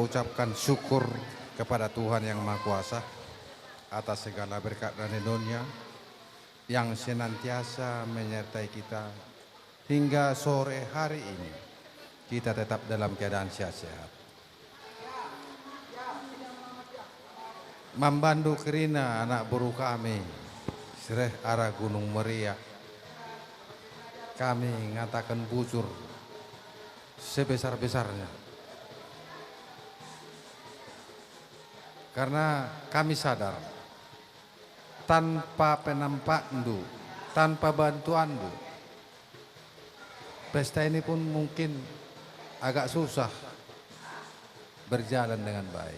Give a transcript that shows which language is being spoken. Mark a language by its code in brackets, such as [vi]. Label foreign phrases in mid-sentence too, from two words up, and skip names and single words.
[id] Kita ucapkan syukur kepada Tuhan Yang Maha Kuasa atas segala berkat dan karunia yang senantiasa menyertai kita hingga sore hari ini. Kita tetap dalam keadaan sehat-sehat. [btx] Membantu kerina anak buru kami sereh arah Gunung Meriah. Kami ngatakan bujur sebesar-besarnya. [id] Karena kami sadar tanpa penampandu, tanpa bantuanmu, pesta ini pun mungkin agak susah berjalan dengan baik.